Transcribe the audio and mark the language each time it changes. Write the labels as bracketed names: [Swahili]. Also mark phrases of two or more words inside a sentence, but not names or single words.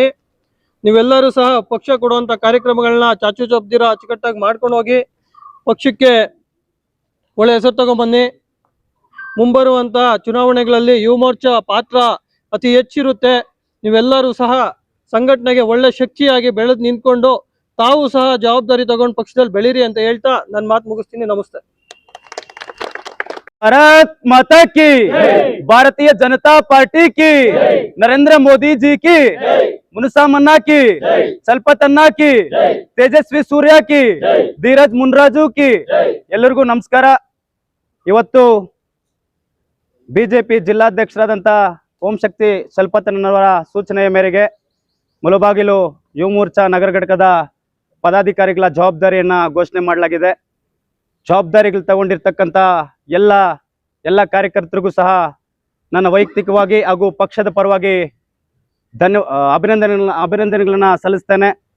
[Kannada] ನೀವೆಲ್ಲರೂ ಸಹ ಪಕ್ಷ ಕೊಡುವಂಥ ಕಾರ್ಯಕ್ರಮಗಳನ್ನ ಚಾಚು ಚಪ್ದಿರ ಅಚ್ಚುಕಟ್ಟಾಗಿ ಮಾಡ್ಕೊಂಡು ಹೋಗಿ ಪಕ್ಷಕ್ಕೆ ಒಳ್ಳೆ ಹೆಸರು ತಗೊಂಡ್ಬನ್ನಿ. ಮುಂಬರುವಂಥ ಚುನಾವಣೆಗಳಲ್ಲಿ ಯುವ ಮೋರ್ಚಾ ಪಾತ್ರ ಅತಿ ಹೆಚ್ಚಿರುತ್ತೆ. ನೀವೆಲ್ಲರೂ ಸಹ ಸಂಘಟನೆಗೆ ಒಳ್ಳೆ ಶಕ್ತಿಯಾಗಿ ಬೆಳೆದು ನಿಂತ್ಕೊಂಡು ತಾವು ಸಹ ಜವಾಬ್ದಾರಿ ತಗೊಂಡು ಪಕ್ಷದಲ್ಲಿ ಬೆಳೀರಿ ಅಂತ ಹೇಳ್ತಾ ನನ್ನ ಮಾತು ಮುಗಿಸ್ತೀನಿ. ನಮಸ್ತೆ. [Hindi] भारत माता की, भारतीय जनता पार्टी की, नरेंद्र मोदी जी की, मुनसा मन्ना की, चलपतन्ना की, तेजस्वी सूर्य की, धीरज मुनराजु की [Kannada] ಎಲ್ಲರಿಗೂ ನಮಸ್ಕಾರ. ಇವತ್ತು ಬಿಜೆಪಿ ಜಿಲ್ಲಾಧ್ಯಕ್ಷರಾದಂಥ ಓಂ ಶಕ್ತಿ ಚಲಪತನ್ನವರ ಸೂಚನೆಯ ಮೇರೆಗೆ ಮುಳಬಾಗಿಲು ಯುವ ಮೋರ್ಚಾ ನಗರ ಘಟಕದ ಪದಾಧಿಕಾರಿಗಳ ಜವಾಬ್ದಾರಿಯನ್ನ ಘೋಷಣೆ ಮಾಡಲಾಗಿದೆ. ಜವಾಬ್ದಾರಿಗಳು ತಗೊಂಡಿರ್ತಕ್ಕಂಥ ಎಲ್ಲ ಕಾರ್ಯಕರ್ತರಿಗೂ ಸಹ ನನ್ನ ವೈಯಕ್ತಿಕವಾಗಿ ಹಾಗೂ ಪಕ್ಷದ ಪರವಾಗಿ ಅಭಿನಂದನೆಗಳನ್ನ ಸಲ್ಲಿಸ್ತೇನೆ.